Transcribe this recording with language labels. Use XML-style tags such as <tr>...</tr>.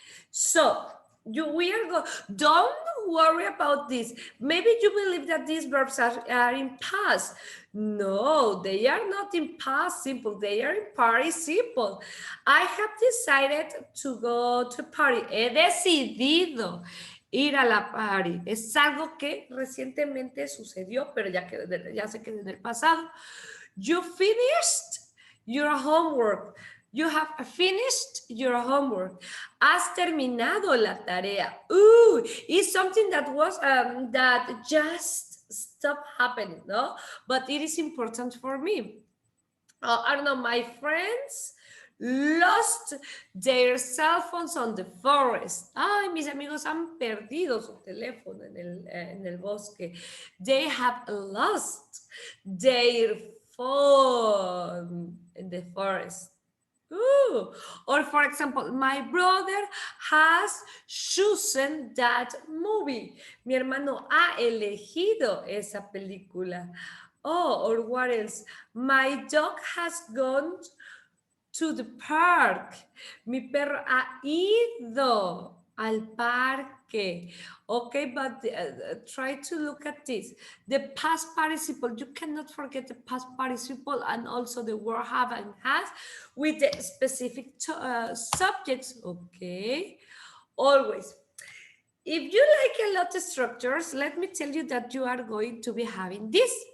<en>So, don't worry about this. Maybe you believe that these verbs are in past. No, they are not in past simple. They are in participle. I have decided to go to party.</en> <es>He decidido ir a la party. Es algo que recientemente sucedió, pero ya se quedó en el pasado.</es> <en>You finished your homework. You have finished your homework.</en> <es>Has terminado la tarea.</es> <en>Ooh, it's something that was that just stopped happening, no? But it is important for me. I don't know, my friends lost their cell phones on the forest.</en> <es>Ay, mis amigos han perdido su teléfono en el bosque.</es> <en>They have lost their phone in the forest. Ooh. Or for example, my brother has chosen that movie.</en> <es>Mi hermano ha elegido esa película.</es> <en>Oh, or what else? My dog has gone to the park.</en> <es>Mi perro ha ido al parque.</es> <en>Okay, but try to look at this. The past participle, you cannot forget the past participle and also the word have and has with the specific subjects, okay? Always. If you like a lot of structures, let me tell you that you are going to be having this.</en>